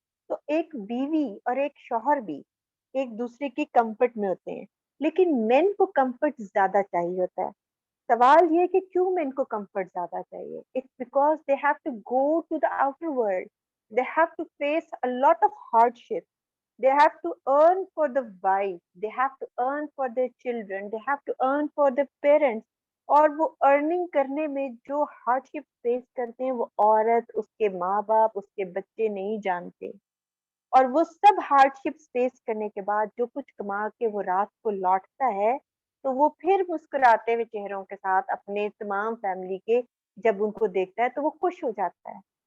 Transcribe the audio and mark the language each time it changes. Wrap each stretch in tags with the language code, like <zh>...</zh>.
<ur>تو ایک بیوی اور ایک شوہر بھی ایک دوسرے کی کمفرٹ میں ہوتے ہیں، لیکن مین کو کمفرٹ زیادہ چاہیے ہوتا ہے. سوال یہ کہ کیوں مین کو کمفرٹ زیادہ چاہیے؟</ur> <en>It's because they have to go to the outer world, they have to face a lot of hardship. They have to earn for the wife, they have to earn for their children, they have to earn for their parents.</en> <ur>اور وہ earning کرنے میں جو hard شپ face کرتے ہیں وہ عورت، اس کے ماں باپ، اس کے بچے نہیں جانتے. اور وہ سب ہارڈشپ فیس کرنے کے بعد جو کچھ کما کے وہ رات کو لوٹتا ہے تو وہ پھر مسکراتے ہوئے چہروں کے ساتھ اپنے تمام فیملی کے جب ان کو دیکھتا ہے تو وہ خوش ہو جاتا ہے.</ur>